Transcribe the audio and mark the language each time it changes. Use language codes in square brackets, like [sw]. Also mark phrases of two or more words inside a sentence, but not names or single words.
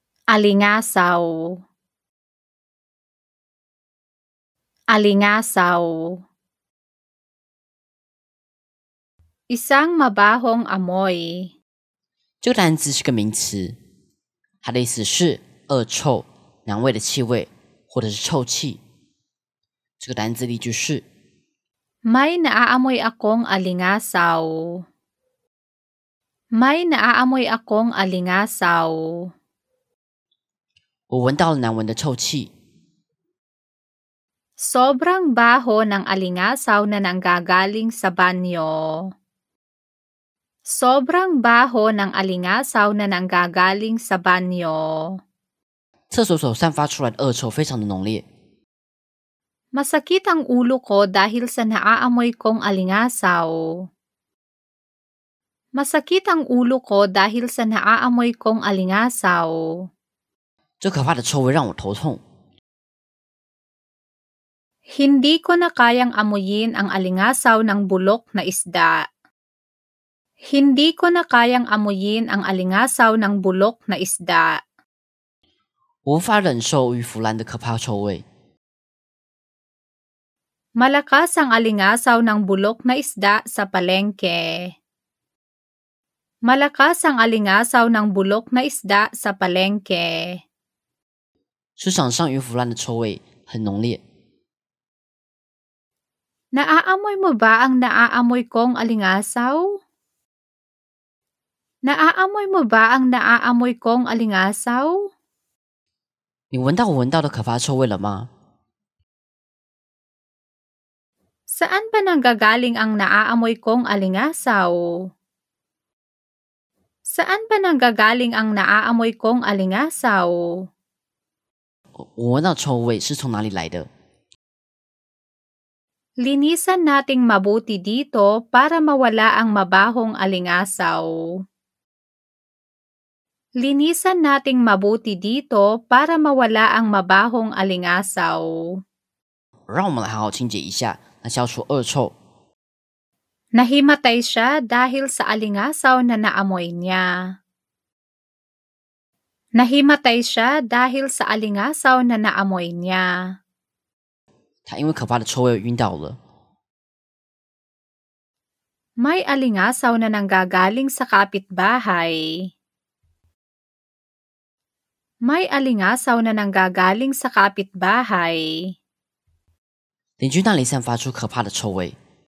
[tl] Alingasaw. Alingasaw. Isang mabahong amoy. [zh] 这个单词是个名词，它的意思是恶臭、难闻的气味，或者是臭气。这个单词例句是 [tl] May naaamoy akong alingasaw. May naaamoy akong alingasaw. [zh] 我闻到了难闻的臭气。 [tl] Sobrang baho ng alingasaw na nanggagaling sa banyo. Sobrang baho ng alingasaw na nanggagaling sa banyo. [zh] 厕所所散发出来的恶臭非常的浓烈。 [tl] Masakit ang ulo ko dahil sa naaamoy kong alingasaw. Masakit ang ulo ko dahil sa naaamoy kong alingasaw. [zh] 这可怕的臭味让我头痛。 [tl] Hindi ko na kayang amuyin ang alingasaw ng bulok na isda. Hindi ko na kayang amuyin ang alingasaw ng bulok na isda. [zh] 我无法忍受鱼腐烂的可怕臭味。 [tl] Malakas ang alingasaw ng bulok na isda sa palengke. Malakas ang alingasaw ng bulok na isda sa palengke. [zh] 市场上鱼腐烂的臭味很浓烈。 [tl] Naaamoy mo ba ang naaamoy kong alingasaw? Naaamoy mo ba ang naaamoy kong alingasaw? [zh] 你闻到我闻到的可怕臭味了吗？ [tl] Saan ba nanggagaling ang naaamoy kong alingasaw? Saan ba nanggagaling ang naaamoy kong alingasaw? [zh] 我闻到臭味是从哪里来的？ [tl] Linisan nating mabuti dito para mawala ang mabahong alingasaw. Linisan nating mabuti dito para mawala ang mabahong alingasaw. [zh] 让我们来好好清洁一下，来消除恶臭。 [tl] Nahimatay siya dahil sa alingasaw na naamoy niya. Nahimatay siya dahil sa alingasaw na naamoy niya. [zh] 他因为可怕的臭味晕倒了。 [tl] May alingasaw na nanggagaling sa kapitbahay. May alingasaw na nanggagaling sa kapitbahay. [zh] 邻居那里散发出可怕的臭味。